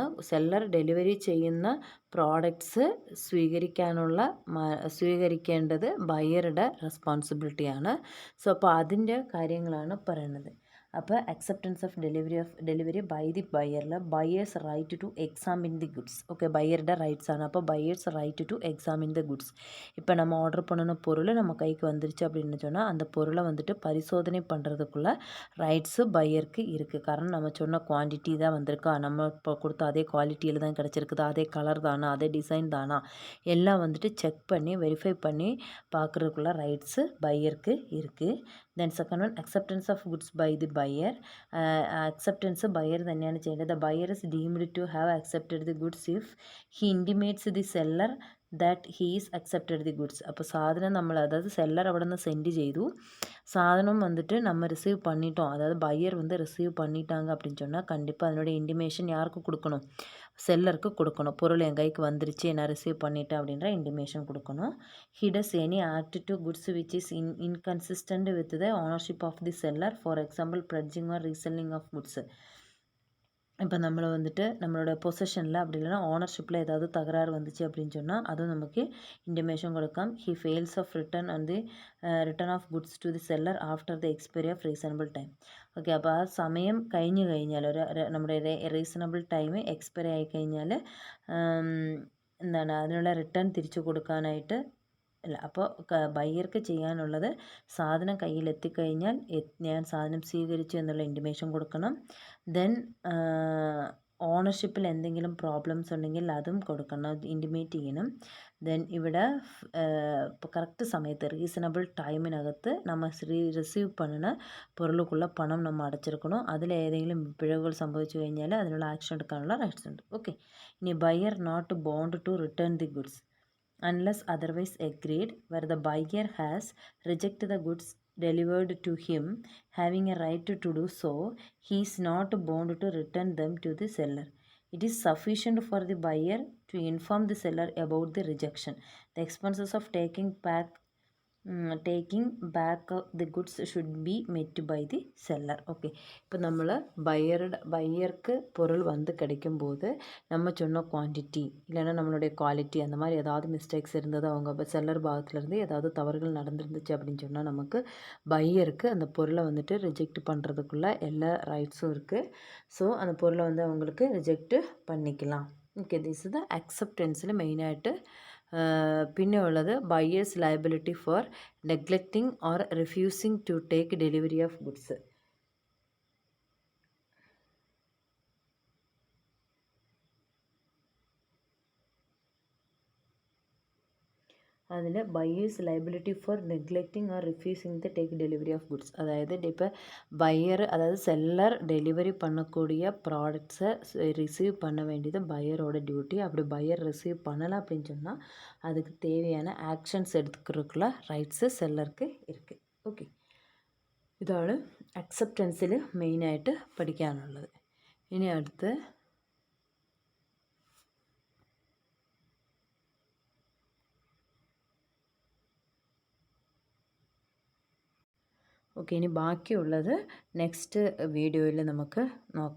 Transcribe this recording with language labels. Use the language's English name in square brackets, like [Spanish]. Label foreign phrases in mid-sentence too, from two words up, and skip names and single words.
[English] seller delivery [Malayalam] ചെയ്യുന്ന പ്രോഡക്ട്സ് സ്വീകരിക്കേണ്ടത് ബയറുടെ റെസ്പോൺസിബിലിറ്റിയാണ്. സോ അപ്പോൾ അതിൻ്റെ കാര്യങ്ങളാണ് പറയുന്നത്. അപ്പോൾ [English] acceptance of delivery by the buyer buyer's right to examine the goods. [Malayalam] ഓക്കെ, ബയറുടെ റൈറ്റ്സ് ആണ്. [English] അപ്പോൾ buyers right to examine the goods. [Tamil] இப்போ நம்ம ஆர்டர் பண்ணின பொருள் நம்ம கைக்கு வந்துருச்சு அப்படின்னு சொன்னால் அந்த பொருளை வந்துட்டு பரிசோதனை பண்ணுறதுக்குள்ள ரைட்ஸு பையருக்கு இருக்குது. காரணம் நம்ம சொன்ன குவான்டிட்டி தான் வந்திருக்கா, நம்ம இப்போ கொடுத்த அதே குவாலிட்டியில் தான் கிடச்சிருக்குதா, அதே கலர் தானா, அதே டிசைன் தானா, எல்லாம் வந்துட்டு செக் பண்ணி வெரிஃபை பண்ணி பார்க்குறதுக்குள்ள ரைட்ஸு பையருக்கு இருக்குது. [English] then second one acceptance of goods by the buyer. acceptance buyer [Malayalam] തന്നെയാണ് ചെയ്യേണ്ടത്. [English] the buyer is deemed to have accepted the goods if he intimates the seller that he is accepted the goods. [Malayalam] അപ്പോൾ സാധനം അതായത് സെല്ലർ അവിടെ നിന്ന് സെൻഡ് ചെയ്തു, [Tamil] சாதனம் வந்துட்டு நம்ம ரிசீவ் பண்ணிட்டோம், அதாவது பையர் வந்து ரிசீவ் பண்ணிட்டாங்க அப்படின்னு சொன்னால் கண்டிப்பாக அதனுடைய இன்டிமேஷன் யாருக்கு கொடுக்கணும், செல்லருக்கு கொடுக்கணும். பொருள் என் கைக்கு வந்துருச்சு, நான் ரிசீவ் பண்ணிட்டேன் அப்படின்ற இன்டிமேஷன் கொடுக்கணும். [English] he does any act to goods which is inconsistent with the ownership of the seller, for example pledging or reselling of goods. [Tamil] இப்போ நம்மளை வந்துட்டு நம்மளோட பொசஷனில் அப்படி இல்லைனா ஓனர்ஷிப்பில் ஏதாவது தகராறு வந்துச்சு அப்படின்னு சொன்னால் அதுவும் நமக்கு [Malayalam] ഇൻറ്റിമേഷൻ കൊടുക്കാം. [English] he fails of return of goods to the seller after the expiry of reasonable time. [Malayalam] ഓക്കെ, അപ്പോൾ ആ സമയം കഴിഞ്ഞ് കഴിഞ്ഞാൽ നമ്മുടെ [English] reasonable time expiry [Malayalam] ആയി കഴിഞ്ഞാൽ അതിനുള്ള റിട്ടേൺ തിരിച്ചു കൊടുക്കാനായിട്ട് അല്ല. അപ്പോൾ ബയ്യർക്ക് ചെയ്യാനുള്ളത് സാധനം കയ്യിലെത്തിക്കഴിഞ്ഞാൽ ഞാൻ സാധനം സ്വീകരിച്ചു എന്നുള്ള ഇൻറ്റിമേഷൻ കൊടുക്കണം. ദെൻ ഓണർഷിപ്പിൽ എന്തെങ്കിലും പ്രോബ്ലംസ് ഉണ്ടെങ്കിൽ അതും കൊടുക്കണം, ഇൻറ്റിമേറ്റ് ചെയ്യണം. ദെൻ ഇവിടെ ഇപ്പോൾ കറക്റ്റ് സമയത്ത് റീസണബിൾ ടൈമിനകത്ത് നമ്മൾ റിസീവ് [Tamil] பண்ணுன பொருளுக்குள்ள [Malayalam] പണം നമ്മൾ അടച്ചിരിക്കണം. അതിലേതെങ്കിലും പിഴവുകൾ സംഭവിച്ചു കഴിഞ്ഞാൽ അതിനുള്ള ആക്ഷൻ എടുക്കാനുള്ള റൈറ്റ്സ് ഉണ്ട്. [English] ഓക്കെ, ഇനി buyer not bound to return the goods unless otherwise agreed, where the buyer has rejected the goods delivered to him, having a right to do so, he is not bound to return them to the seller. It is sufficient for the buyer to inform the seller about the rejection. The expenses of taking back the goods should be met by the seller. [Tamil] ஓகே, இப்போ നമ്മൾ பையருக்கு பொருள் வந்து கிடைக்கும்போது நம்ம சொன்ன குவான்டிட்டி இல்லைன்னா நம்மளுடைய குவாலிட்டி அந்த மாதிரி ஏதாவது மிஸ்டேக்ஸ் இருந்தது, அவங்க செல்லர் பாகத்துலேருந்து ஏதாவது தவறுகள் நடந்துருந்துச்சு அப்படின்னு சொன்னால் நமக்கு பையருக்கு அந்த பொருளை வந்துட்டு ரிஜெக்ட் பண்ணுறதுக்குள்ள எல்லா ரைட்ஸும் இருக்குது. ஸோ அந்த பொருளை வந்து அவங்களுக்கு ரிஜெக்ட் பண்ணிக்கலாம். [Malayalam] ഓക്കെ, ദിസ് ഇത് അക്സെപ്റ്റൻസിൽ മെയിനായിട്ട്. പിന്നെ ഉള്ളത് [English] buyer's liability for neglecting or refusing to take delivery of goods. അതിൽ buyer's liability for neglecting or refusing the take delivery of goods. [Malayalam] അതായത് ഇപ്പോൾ ബയ്യർ [Tamil] அதாவது செல்லர் டெலிவரி பண்ணக்கூடிய ப்ராடக்ட்ஸை ரிசீவ் பண்ண வேண்டியது பையரோட டியூட்டி. அப்படி பையர் ரிசீவ் பண்ணலை அப்படின்னு சொன்னால் அதுக்கு தேவையான ஆக்ஷன்ஸ் எடுத்துக்கிறதுக்குள்ள റൈറ്റ്സ് സെല്ലർക്ക് இருக்குது. [Malayalam] ഓക്കെ, ഇതാണ് അക്സെപ്റ്റൻസിൽ മെയിനായിട്ട് പഠിക്കാനുള്ളത്. ഇനി അടുത്ത് ഓക്കെ, ഇനി ബാക്കിയുള്ളത് നെക്സ്റ്റ് വീഡിയോയിൽ നമുക്ക് നോക്കാം.